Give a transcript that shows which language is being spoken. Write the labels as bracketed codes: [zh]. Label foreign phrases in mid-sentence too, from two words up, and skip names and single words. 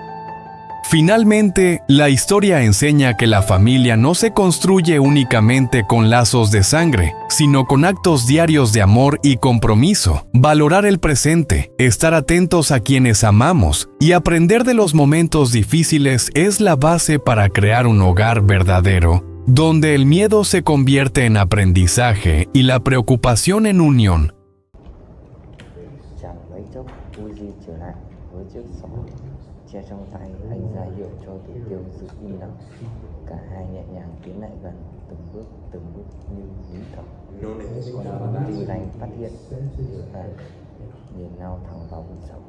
[es] Finalmente, la historia enseña que la familia no se construye únicamente con lazos de sangre, sino con actos diarios de amor y compromiso. Valorar el presente, estar atentos a quienes amamos y aprender de los momentos difíciles es la base para crear un hogar verdadero, donde el miedo se convierte en aprendizaje y la preocupación en unión. [vi] Che trong tay, anh ra hiệu cho Tử Tiêu giữ im lặng. Cả hai nhẹ nhàng tiến lại gần, từng bước như nín thở. Còn Tư Lành phát hiện và nhìn nhau thẳng vào vùng sâu.